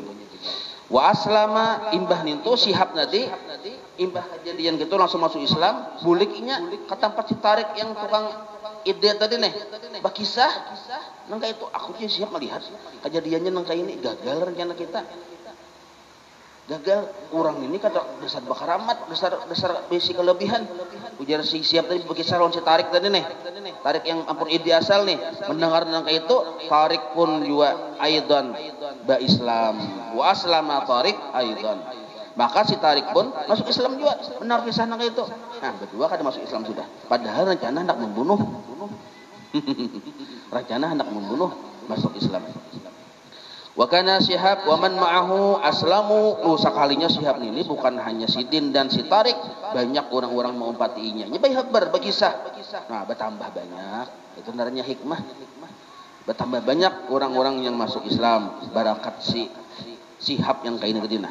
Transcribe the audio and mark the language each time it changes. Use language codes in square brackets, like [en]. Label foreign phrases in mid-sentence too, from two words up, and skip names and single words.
[ar] وأسلم, [bjn] imbah nintu Syihab tadi, imbah kejadian gitu langsung masuk Islam, buliknya ke tempat si Tarik yang tukang ide tadi nih, bakisah nangka itu, aku sih siap melihat kejadiannya nangka ini gagal rencana kita, gagal orang ini kata dasar bakaramat, dasar besi kelebihan. Ujar si Syihab tadi bakisah lawan si Tarik tadi nih, Tarik yang ampun ide asal nih, mendengar nangka itu, Tarik pun juga aidan ba Islam, [ar] وأسلم [bjn] Tarik aidan, maka si Tarik pun masuk Islam juga, benar kisah nangka itu. Nah, berdua kada masuk Islam sudah, padahal rencana hendak membunuh. Rencana hendak membunuh, masuk Islam. [ar] وكان شهاب ومن معه أسلموا. [bjn] Sekalinya Syihab ini bukan hanya Sidin dan si Tarik, banyak orang-orang mengumpatinya. Nyebai habar bakisah. Nah, bertambah banyak. Itu sebenarnya hikmah. Bertambah banyak orang-orang yang masuk Islam barakat si Syihab yang kain gedina.